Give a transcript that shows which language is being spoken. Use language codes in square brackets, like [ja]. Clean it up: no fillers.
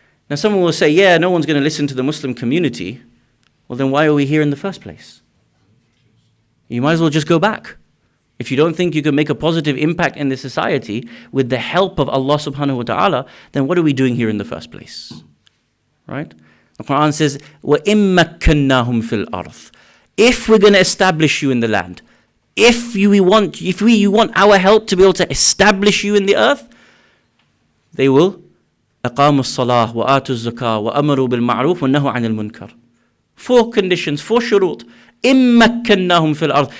[en] Now someone will say, yeah, no one's going to listen to the Muslim community. Well, then why are we here in the first place? You might as well just go back. If you don't think you can make a positive impact in the society with the help of Allah subhanahu wa ta'ala, then what are we doing here in the first place? Right? The Quran says, [ar] وَإِن مَّكَّنَّاهُمْ فِي الْأَرْضِ. [en] If we're going to establish you in the land, if you want our help to be able to establish you in the earth, they will [ar] أَقَامُوا الصَّلَاةِ وَآتُوا الزَّكَاةِ وَأَمَرُوا بِالْمَعْرُوفِ وَنَهُوا عَنِ الْمُنكَرِ. [en] 4 conditions, 4 shurut. [ar] إِن مَّكَّنَّاهُمْ فِي الْأَرْضِ.